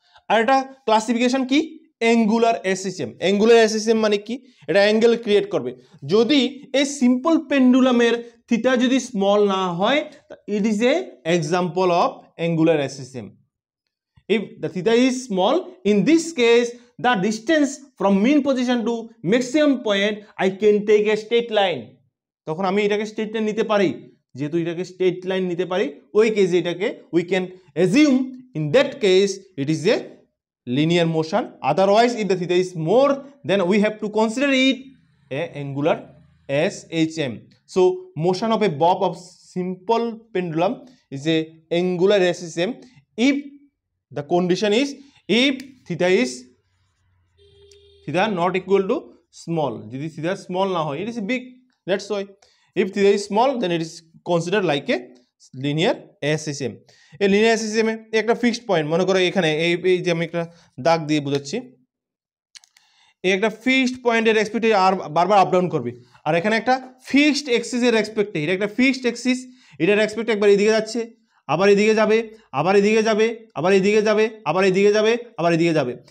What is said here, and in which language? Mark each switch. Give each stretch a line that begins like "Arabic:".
Bangla: আর এটা ক্লাসিফিকেশন কি, angular SSM. Angular SSM মানে কি, এটা অ্যাঙ্গেল ক্রিয়েট করবে। যদি এই সিম্পল পেন্ডুলামের থিটা যদি স্মল না হয়,
English: It is a example of angular SSM. If the theta is small, in this case the distance from mean position to maximum point I can take a straight line.
Bangla: তখন আমি এটাকে straight line নিতে পারি, যেহেতু এটাকে straight line নিতে পারি ওই কেসে এটাকে
English: we can assume in that case it is a linear motion. Otherwise if the theta is more, then we have to consider it a angular SHM. So motion of a bob of simple pendulum is a angular SHM if the condition is if theta not equal to small.
Bangla: যদি theta small না হয়,
English: it is big, that's why if theta is small then it is considered like a linear SHM.
Bangla: এই linear SHM এ একটা fixed point, মনে করো এখানে এই যে আমি একটা দাগ দিয়ে বোঝাচ্ছি, এই একটা ফিক্সড পয়েন্টের রেসপেক্টে আর বারবার আপ ডাউন করবে। আর এখানে একটা ফিক্সড এক্সিসের রেসপেক্টে, এটা একটা ফিক্সড এক্সিস, এটার রেসপেক্টে একবার এদিকে যাচ্ছে, আবার এদিকে যাবে, আবার এদিকে যাবে, আবার এদিকে যাবে, আবার এদিকে যাবে, আবার এদিকে যাবে।